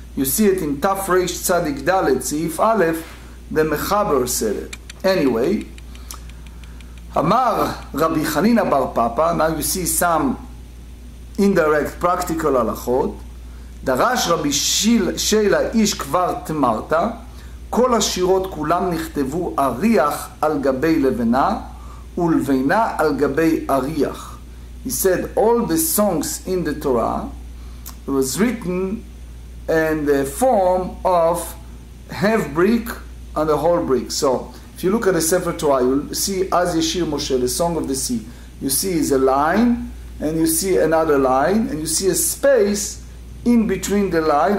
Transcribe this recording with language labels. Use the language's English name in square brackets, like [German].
[English] You see it in Taf Reish Tzadik Dalet Seif Aleph. The Mechaber said it. Anyway, Amar Rabbi Chanina Bar Papa. Now you see some indirect practical halachot. [Hebrew] Darash Rabbi Sheila Ish Kvar Temarta. כל השירות כולם נכתבו אריח על גבי לבנה ולבנה על גבי אריח. [English] He said all the songs in the Torah was written in the form of half brick and a whole brick. So if you look at the Sefer Torah, you'll see Az Yeshir Moshe, the Song of the Sea. You see is a line, and you see another line, and you see a space in between the line.